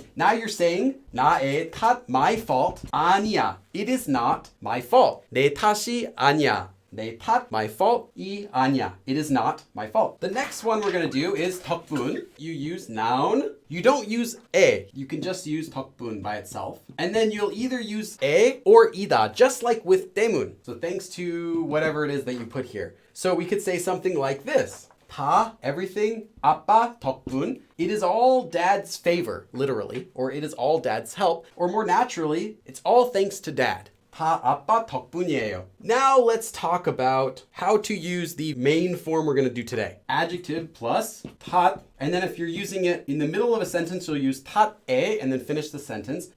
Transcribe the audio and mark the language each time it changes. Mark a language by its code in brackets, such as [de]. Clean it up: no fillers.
[en] Now you're saying [ko] 나의 탓, [en] my fault, [ko] 아니야. [en] It is not my fault. [ko] 내 탓이 아니야. 내 탓, [en] my fault [ko] 이 아니야. [en] It is not my fault. The next one we're going to do is 덕분. You use noun. You don't use 에. You can just use 덕분 by itself. And then you'll either use 에 or 이다, just like with 때문. So thanks to whatever it is that you put here. So we could say something like this. [ko] 다, everything, 아빠, 덕분. [en] It is all dad's favor, literally, or it is all dad's help, or more naturally, it's all thanks to dad. [ko] 다 아빠 덕분이에요. [en] Now let's talk about how to use the main form we're going to do today. Adjective plus 탓, and then if you're using it in the middle of a sentence, you'll use 탓에 and then finish the sentence.